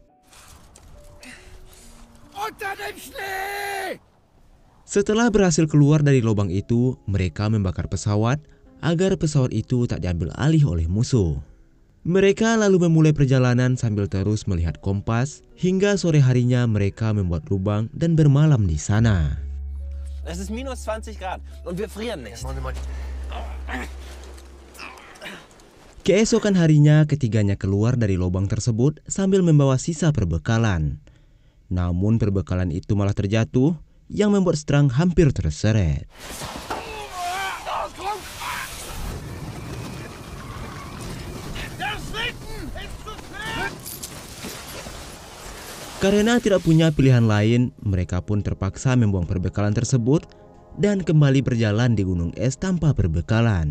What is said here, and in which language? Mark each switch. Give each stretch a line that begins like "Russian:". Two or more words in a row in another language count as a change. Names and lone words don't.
Indonesian: Setelah berhasil keluar dari lubang itu, mereka membakar pesawat agar pesawat itu tak diambil alih oleh musuh. Mereka lalu memulai perjalanan sambil terus melihat kompas, hingga sore harinya mereka membuat lubang dan bermalam di sana.
German: Es ist minus 20 Grad und wir frieren nicht.
Indonesian: Keesokan harinya ketiganya keluar dari lubang tersebut sambil membawa sisa perbekalan. Namun perbekalan itu malah terjatuh yang membuat Strang hampir terseret. Karena tidak punya pilihan lain, mereka pun terpaksa membuang perbekalan tersebut dan kembali berjalan di gunung es tanpa perbekalan.